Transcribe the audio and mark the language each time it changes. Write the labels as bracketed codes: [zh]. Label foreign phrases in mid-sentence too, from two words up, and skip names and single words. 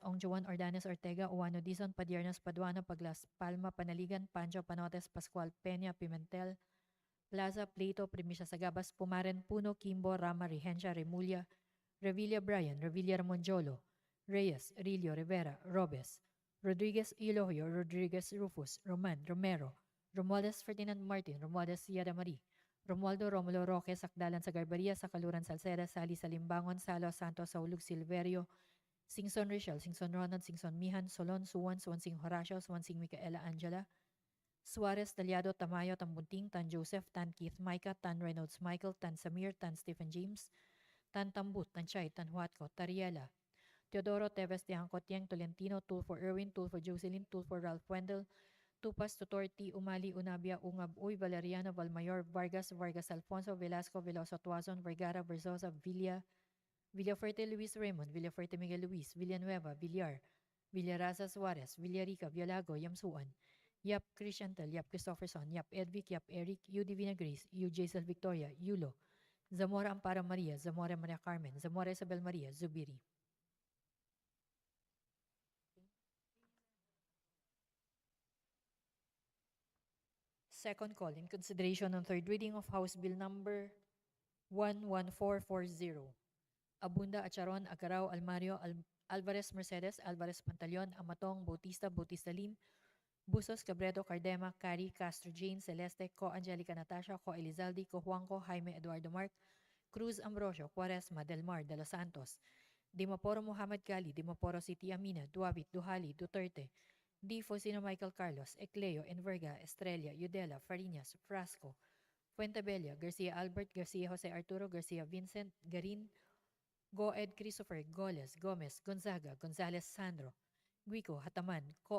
[en] Ongjuan, Ordanes, Ortega, Uwano, Dizon, Padiernos, Paduano, Paglas, Palma, Panaligan, Pancho, Panotes, Pascual, Peña, Pimentel, Plaza, Plato, Primisya Sagabas, Pumaren, Puno, Kimbo, Rama, Regencia, Remulla, Revilla Brian, Revilla Ramonjolo, Reyes, Rillo, Rivera, Robes, Rodriguez Elorio, Rodriguez Rufus, Roman, Romero, Romualdez Ferdinand Martin, Romualdez Yada Marie, Romualdo Romulo Roque, Sakdalan sa Garbaria, Sakaluran Salceda, Sali Salimbangon, Salo Santos, Saulug Silverio, Singson Richel, Singson Ronald, Singson Mihan, Solon, Suwan, Swansing Horacio, Swansing Micaela Angela, Suarez, Talyado, Tamayo, Tambunting, Tan Joseph, Tan Keith Micah, Tan Reynolds Michael, Tan Samir, Tan Stephen James, Tan Tambut, Tan Chay, Tan Huatco, Tariela, Teodoro Teves de Angkot, Yang Tolentino, Tulfo Irwin, Tulfo Jocelyn, Tulfo Ralph Wendell, Tupas Tutorti, Umali, Unabia, Ungab, Uy, Valeriano, Valmayor, Vargas, Vargas Alfonso, Velasco, Veloso Tuazon, Vergara, Verzosa, Villafuerte Luis Raymond, Villafuerte Miguel Luis, Villanueva, Villar, Villaraza Suarez, Villarica, Villago, Yamsuan, Yap Christiantel, Yap Christopherson, Yap Edvic, Yap Eric, U Divina Grace, U Jaisal Victoria, Yulo, Zamora Amparo Maria, Zamora Maria Carmen, Zamora Isabel Maria, Zubiri. Second call in consideration on third reading of House Bill number 11440. Abunda, Acharon, Agaraw, Almario, Alvarez Mercedes, Alvarez Pantaleon, Amatong, Bautista, Bautista Lim, Busos, Cabredo, Cardema, Cari, Castro Jane, Celeste, Co Angelica Natasha, Co Elizalde, Co Juanco, Jaime Eduardo Mark, Cruz Ambrosio, Quaresma, Del Mar, De Los Santos, Dimaporo Muhammad Gali, Dimaporo City Amina, Duavit, Duhali, Duterte, D. Fosino Michael Carlos, Ecleo, Enverga, Estrella, Yudela, Farinas, Frasco, Fuentebella, Garcia Albert, Garcia Jose Arturo, Garcia Vincent, Garin, Go Ed Christopher, Goles, Gomez, Gonzaga, Gonzales Sandro, Guico, Hataman, Co